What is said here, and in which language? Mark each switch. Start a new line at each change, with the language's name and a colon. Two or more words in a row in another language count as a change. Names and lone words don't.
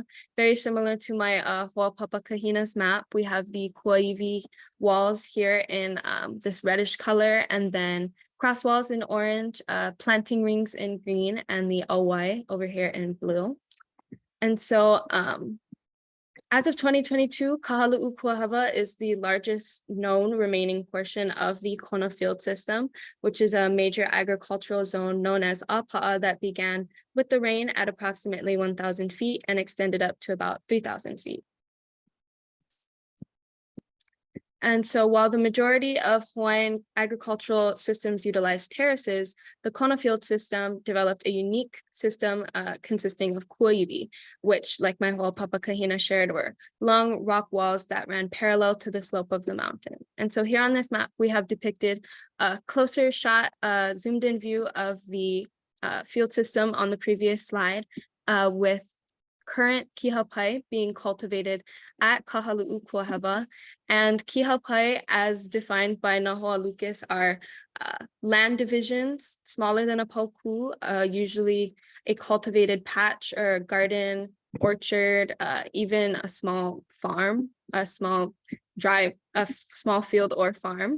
English: Very similar to my Ho'opapa Kahina's map, we have the Kūāiwi walls here in this reddish color, and then cross walls in orange, planting rings in green, and the ʻauai over here in blue. And so as of 2022, Kahaluʻu Kūāhewa is the largest known remaining portion of the Kona field system, which is a major agricultural zone known as ʻapaʻa that began with the rain at approximately 1,000 feet and extended up to about 3,000 feet. And so while the majority of Hawaiian agricultural systems utilize terraces, the Kona field system developed a unique system consisting of kuaiwi, which, like my hoʻopapa Kahina shared, were long rock walls that ran parallel to the slope of the mountain. And so here on this map, we have depicted a closer shot, zoomed in view of the field system on the previous slide, with current kihaupai being cultivated at Kahaluʻu Kūāhewa, and kihaupai, as defined by Nahoa Lucas, are land divisions smaller than a pauku, usually a cultivated patch or garden, orchard, even a small farm, a small small field or farm.